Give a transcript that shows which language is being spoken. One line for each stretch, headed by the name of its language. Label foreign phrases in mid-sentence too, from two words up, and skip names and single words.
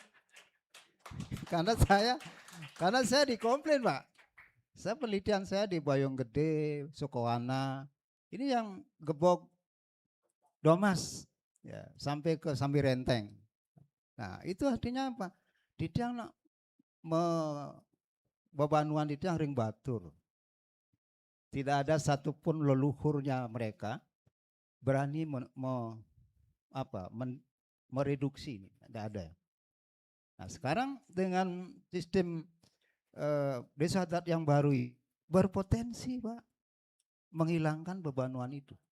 Indonesian: Karena saya dikomplain, Pak. Saya penelitian saya di Bojonggede, Sukowana, ini yang gebok Domas, ya, sampai ke Sambirenteng. Nah itu artinya apa?
Balinese: Di tiang bebanuan di tiang ring batur.
Indonesian: Tidak ada satupun leluhurnya mereka berani mereduksi ini, tidak ada. Nah sekarang dengan sistem desa adat yang baru berpotensi, Pak, menghilangkan bebanuan itu.